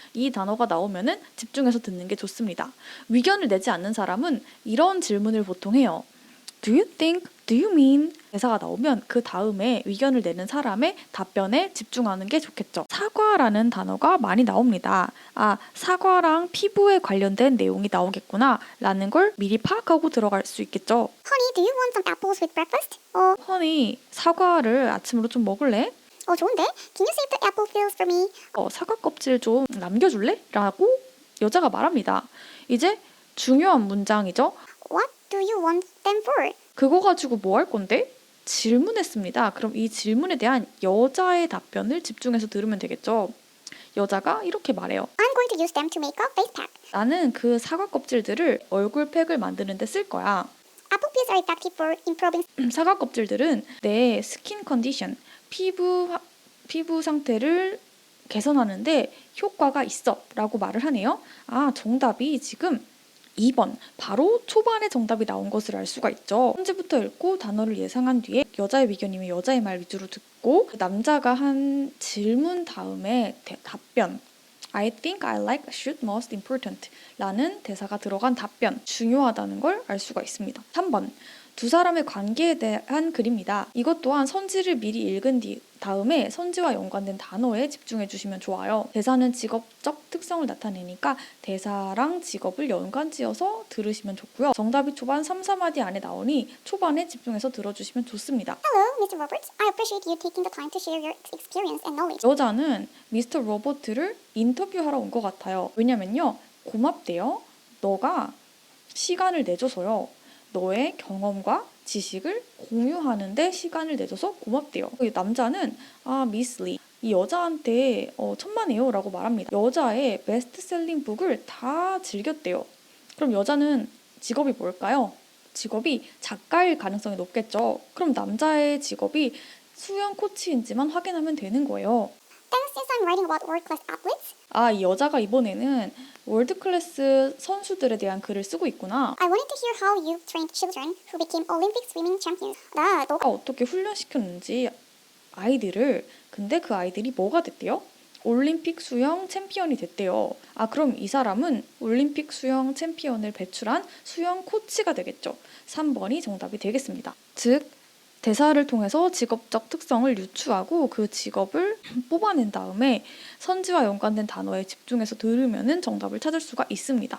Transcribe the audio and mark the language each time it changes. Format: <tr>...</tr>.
<ko>이 단어가 나오면은 집중해서 듣는 게 좋습니다. 의견을 내지 않는 사람은 이런 질문을 보통 해요.</ko> <en>Do you think? Do you mean?</en> <ko>대사가 나오면 그 다음에 의견을 내는 사람의 답변에 집중하는 게 좋겠죠. 사과라는 단어가 많이 나옵니다. 아, 사과랑 피부에 관련된 내용이 나오겠구나 라는 걸 미리 파악하고 들어갈 수 있겠죠.</ko> <en>Honey, do you want some apples with breakfast?</en> <ko>허니, 사과를 아침으로 좀 먹을래? 좋은데?</ko> <en>Can you save the apple peels for me?</en> <ko>사과 껍질 좀 남겨줄래? 라고 여자가 말합니다. 이제 중요한 문장이죠.</ko> <en>What do you want them for?</en> <ko>그거 가지고 뭐 할 건데? 질문했습니다. 그럼 이 질문에 대한 여자의 답변을 집중해서 들으면 되겠죠. 여자가 이렇게 말해요.</ko> <en>I'm going to use them to make a face pack.</en> <ko>나는 그 사과 껍질들을 얼굴팩을 만드는 데 쓸 거야.</ko> <en>Apple peels are effective for improving</en> <ko>사과 껍질들은 내 스킨 컨디션, 피부 상태를 개선하는데 효과가 있어 라고 말을 하네요. 아, 정답이 지금 2번, 바로 초반에 정답이 나온 것을 알 수가 있죠. 현재부터 읽고 단어를 예상한 뒤에 여자의 의견이면 여자의 말 위주로 듣고 그 남자가 한 질문 다음에 답변</ko> <en>I think, I like, should, most, important</en> <ko>라는 대사가 들어간 답변 중요하다는 걸 알 수가 있습니다. 3번, 두 사람의 관계에 대한 글입니다. 이것 또한 선지를 미리 읽은 다음에 선지와 연관된 단어에 집중해 주시면 좋아요. 대사는 직업적 특성을 나타내니까 대사랑 직업을 연관지어서 들으시면 좋고요. 정답이 초반 3, 4마디 안에 나오니 초반에 집중해서 들어주시면 좋습니다.</ko> <en>Hello, Mr. Roberts. I appreciate you taking the time to share your experience and knowledge.</en> <ko>여자는 미스터 로버트를 인터뷰하러 온 것 같아요. 왜냐면요, 고맙대요. 너가 시간을 내줘서요. 너의 경험과 지식을 공유하는데 시간을 내줘서 고맙대요. 남자는 미스 리, 이 여자한테 천만에요 라고 말합니다. 여자의 베스트셀링 북을 다 즐겼대요. 그럼 여자는 직업이 뭘까요? 직업이 작가일 가능성이 높겠죠. 그럼 남자의 직업이 수영 코치인지만 확인하면 되는 거예요.</ko> <en>Thanks, since I'm writing about world-class athletes,</en> <ko>이 여자가 이번에는 월드클래스 선수들에 대한 글을 쓰고 있구나.</ko> <en>I wanted to hear how you trained children who became Olympic swimming champions.</en> <ko>너가 어떻게 훈련시켰는지 아이들을. 근데 그 아이들이 뭐가 됐대요? 올림픽 수영 챔피언이 됐대요. 그럼 이 사람은 올림픽 수영 챔피언을 배출한 수영 코치가 되겠죠. 3번이 정답이 되겠습니다. 즉, 대사를 통해서 직업적 특성을 유추하고 그 직업을 뽑아낸 다음에 선지와 연관된 단어에 집중해서 들으면 정답을 찾을 수가 있습니다.</ko>